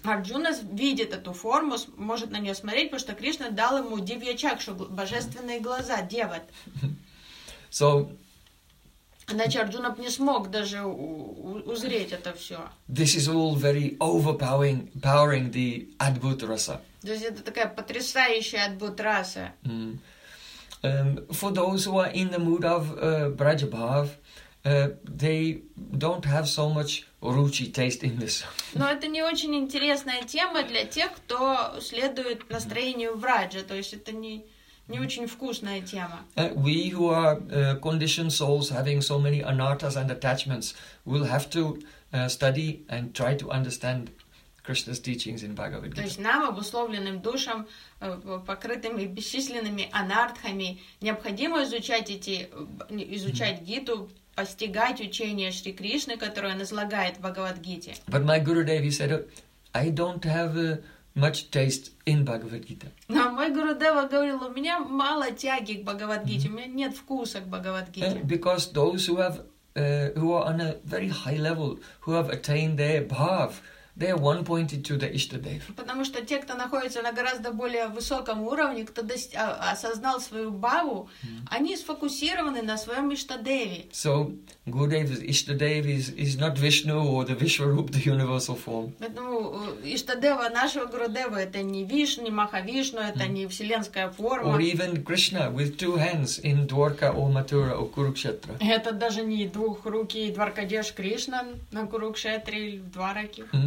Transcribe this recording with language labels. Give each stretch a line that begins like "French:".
Russian: Арджуна видит эту форму, может на нее смотреть, потому что Кришна дал ему дивья чакшу, божественные глаза, девот.
English: So,
Russian: Иначе Арджуна бы не смог даже узреть это все.
English: This is all very overpowering the Adbhut rasa.
Russian: То есть это такая потрясающая Адбхут раса. Mm.
English: For those who are in the mood of Braja Bhav, they don't have so much ruchi taste in this.
Russian: Но это не очень интересная тема для тех, кто следует настроению Враджа. То есть это не очень вкусная тема.
English: We who are conditioned souls having so many anattas and attachments will have to study and try to understand Krishna's teachings in Bhagavad Gita.
Russian: То есть нам, обусловленным душам, покрытыми бесчисленными анартхами, необходимо изучать Гиту, постигать учение Шри Кришны, которое он излагает в Бхагавад-гите.
English: But my Gurudev, he said, I don't have much taste in Bhagavad Gita.
Russian: Но мой Гурудева говорил, у меня мало тяги к Бхагавад-гите, у меня нет вкуса к Бхагавад-гите.
English: Because those who are on a very high level, who have attained their bhav, they are one-pointed to the Ishtadev.
Russian: Потому что те, кто находится на гораздо более высоком уровне, кто осознал свою бхаву, они сфокусированы на своем Ishtadevе.
English: So, Gurudev's Ishtadev is not Vishnu or the Vishwarup, the universal form.
Russian: Поэтому Ishtadeva нашего Гурудева это не Вишну, не Махавишну, это не вселенская форма.
English: Or even Krishna with two hands in Dwarka or Mathura or Kurukshetra.
Russian: Это даже не двух руки и Дваркадеш Кришна на Курукшетре или в Двараке.